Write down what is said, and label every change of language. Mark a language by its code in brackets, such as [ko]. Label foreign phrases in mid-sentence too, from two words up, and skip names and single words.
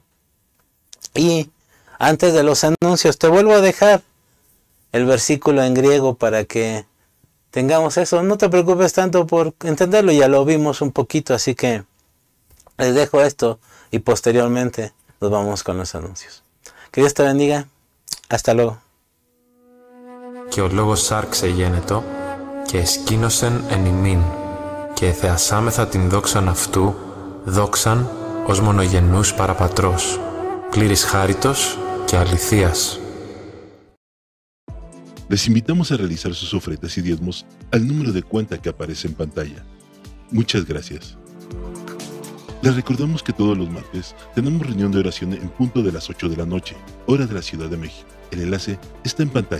[es] Y antes de los anuncios, te vuelvo a dejar el versículo en griego para que tengamos eso. No te preocupes tanto por entenderlo, ya lo vimos un poquito, así que les dejo esto y posteriormente nos vamos con los anuncios. Que Dios te bendiga. Hasta luego. [el] Και ο λόγος άρξε γένετο και εσκήνωσεν εν ημίν και εθεασάμεθα την δόξαν αυτού, δόξαν ως μονογενούς παραπατρός, πλήρης χάριτος και αληθείας. [es] Les invitamos a realizar sus ofrendas y diezmos al número de cuenta que aparece en pantalla. Muchas gracias. Les recordamos que todos los martes tenemos reunión de oración en punto de las 8 de la noche, hora de la Ciudad de México.